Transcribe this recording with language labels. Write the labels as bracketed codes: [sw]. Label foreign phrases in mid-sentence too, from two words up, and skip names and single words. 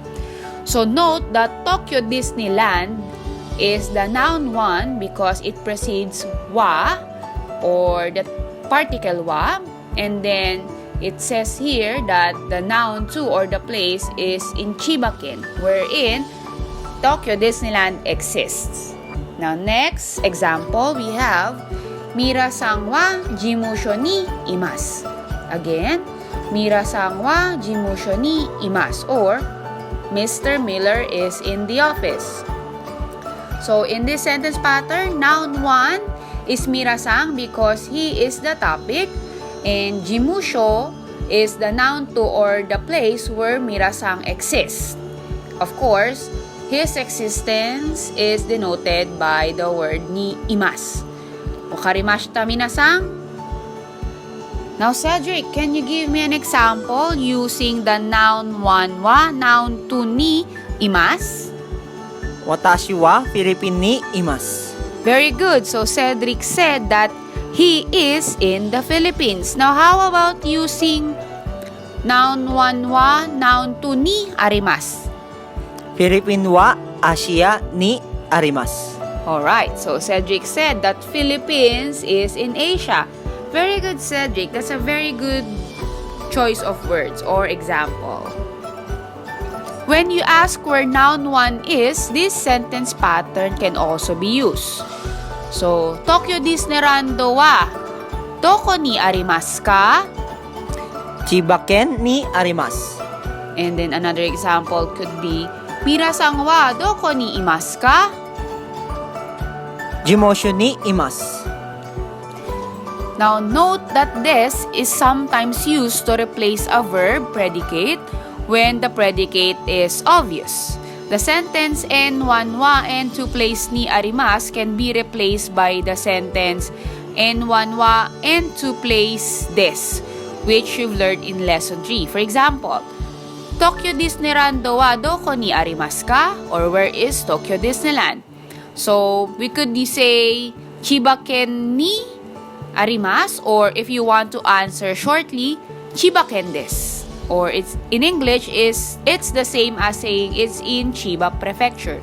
[en] So note that Tokyo Disneyland is the noun 1 because it precedes wa or the particle wa, and then it says here that the noun 2 or the place is in Chiba-ken, wherein Tokyo Disneyland exists. Now, next example, we have [ja] ミラーさんは事務所にいます. Again, ミラーさんは事務所にいます, [en] or Mr. Miller is in the office. So, in this sentence pattern, noun 1 is Mira-san because he is the topic, and jimusho is the noun 2 or the place where Mira-san exists. Of course, his existence is denoted by the word [ja] にいます. わかりましたみなさん? [en] Now, Cedric, can you give me an example using the noun 1 wa, noun 2 [ja] にいます? 私はフィリピンにいます. [en] Very good. So, Cedric said that he is in the Philippines. Now, how about using noun 1 wa, noun 2 [ja] にあります? フィリピンはアジアにあります. [en] Alright, so Cedric said that Philippines is in Asia. Very good, Cedric. That's a very good choice of words or example. When you ask where noun 1 is, this sentence pattern can also be used. [ja] So, 東京ディズニーランドはどこにありますか? 千葉県にあります. [en] And then another example could be, [ja] みなさんはどこにいますか? 事務所にいます. [en] Now, note that this is sometimes used to replace a verb predicate when the predicate is obvious. The sentence N1 wa N2 place [ja] にあります [en] can be replaced by the sentence N1 wa N2 place this, which you've learned in lesson 3. [ja] For example, 東京ディズニーランドはどこにありますか? [en] Or where is Tokyo Disneyland? So, we could say [ja] 千葉県にあります, [en] or if you want to answer shortly, [ja] 千葉県です. [en] Or it's in English it's the same as saying it's in Chiba Prefecture.